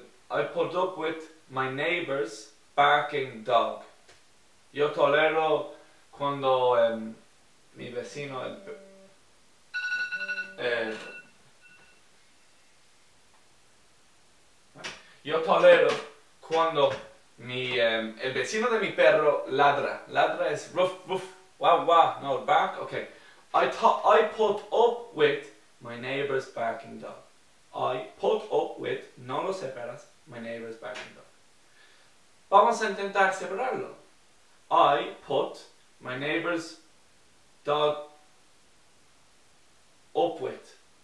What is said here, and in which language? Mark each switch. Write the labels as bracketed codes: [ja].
[en] I put up with my neighbor's barking dog. [es] Yo tolero cuando mi vecino yo tolero cuando el vecino de mi perro ladra. Ladra es ruff, ruff, wow, wow, no, bark, okay. [en] I put up with my neighbor's barking dog. I put up with, [es] no lo separas, [en] my neighbor's barking dog. [es] Vamos a intentar separarlo. [en] I put my neighbor's dog up with.